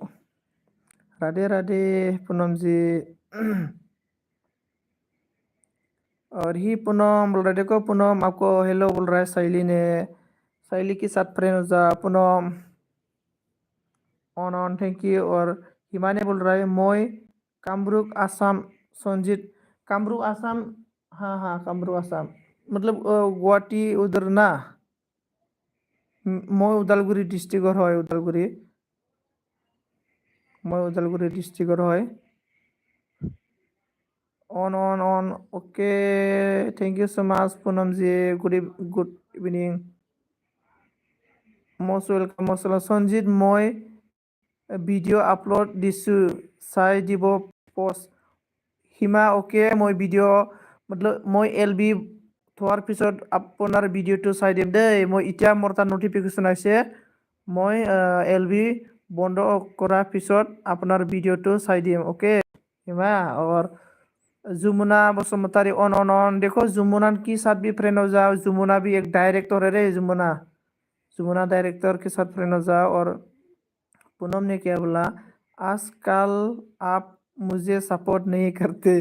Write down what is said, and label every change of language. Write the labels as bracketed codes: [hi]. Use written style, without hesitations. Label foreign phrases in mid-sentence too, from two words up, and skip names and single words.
[hi] राधे राधे पूनम जी। और ही पूनम बोल रहा है, देखो पूनम आपको हेलो बोल रहा है साइली ने। साइली के साथ फ्रेंड हो जा पूनम। ऑन [en] thank you. [hi] और हिमा ने बोल रहा है মই कामरूप आसाम संजीत। कामरूप आसाम, हाँ हाँ कामरूप आसाम, मतलब गुवाहाटी उधर ना। [as] মই ওদালগুৰি ডিষ্ট্ৰিক্টৰ হয়, ওদালগুৰি। মই ওদালগুৰি ডিষ্ট্ৰিক্টৰ হয়। [en] On okay, thank you so much Poonam ji, good evening. most welcome [as] সঞ্জিত। মই ভিডিঅ' আপলোড দিছোঁ, চাই দিব পষ্ট। হিমা ওকে, মই ভিডিঅ' মতলব মই এল বি থোৱাৰ পিছত আপোনাৰ ভিডিঅ'টো চাই দিম দেই। মই এতিয়া মোৰ তাত নটিফিকেশ্যন আহিছে, মই এল বি বন্ধ কৰাৰ পিছত আপোনাৰ ভিডিঅ'টো চাই দিম ओके हिमा। [hi] और जुमुना बसुमतारी ऑन देखो जुमुना की साथ भी फ्रेंड हो जाओ। जुमुना भी एक डायरेक्टर है रे, जुमुना। जुमुना डायरेक्टर के साथ फ्रेंड हो जाओ। और पूनम ने क्या बोला, आजकल आप मुझे सपोर्ट नहीं करते।